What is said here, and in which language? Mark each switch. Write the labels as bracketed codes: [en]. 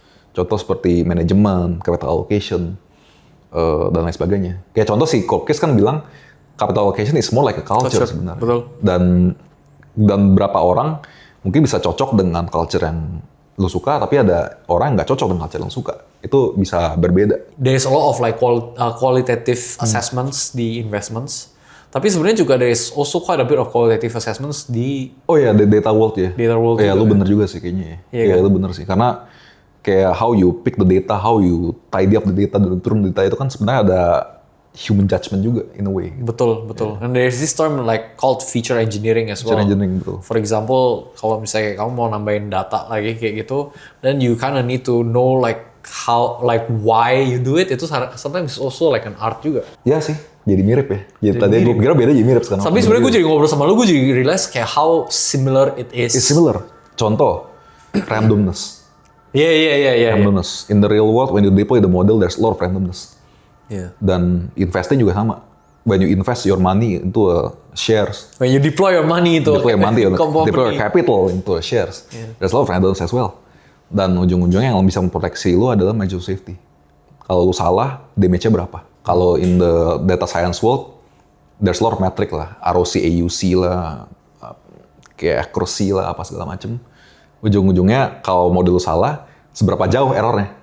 [id] Contoh seperti manajemen, capital allocation, dan lain sebagainya. Kayak contoh si Corkis kan bilang [en] capital allocation is more like a culture [id] sebenarnya. Betul. Dan berapa orang mungkin bisa cocok dengan culture yang lu suka, tapi ada orang yang nggak cocok dengan culture yang suka. Itu bisa berbeda. [en] There's a lot of like qualitative assessments di investments. [id] Tapi sebenarnya juga [en] there's also quite a bit of qualitative assessments di the data world ya. Data world [id] ya, juga, lu bener juga sih kayaknya. Iya Ya, kan? lu bener sih. Karena kayak [en] how you pick the data, how you tidy up the data, [id] dan turun data itu kan sebenarnya ada [en] human judgment juga in a way. [id] Betul. [en] And there's this term like called feature engineering as well. [id] Feature engineering, betul. [en] For example, [id] kalau misalnya kamu mau nambahin data lagi kayak gitu, [en] then you kind of need to know like why you do it. Itu sometimes also like an art juga. [id] Iya sih, jadi mirip ya. Jadi tadi gue kira beda jadi mirip sekarang. Tapi sebenarnya gue jadi ngobrol sama lu, gue jadi realize kayak [en] how similar it is. It's similar. Contoh, randomness. [id] Iya. [en] Randomness. In the real world, when you deploy the model, there's a lot of randomness. Yeah. [id] Dan investing juga sama. [en] When you invest your money into shares, When you deploy your money itu deploy your company. capital into shares, there's a lot of randomness as well. [id] Dan ujung-ujungnya yang bisa memproteksi lu adalah margin of safety. Kalau lu salah, damage-nya berapa? Kalau [en] in the data science world, there's a lot of metric lah. [id] ROC, AUC lah, kayak accuracy lah, apa segala macem. Ujung-ujungnya kalau model lu salah, seberapa jauh errornya?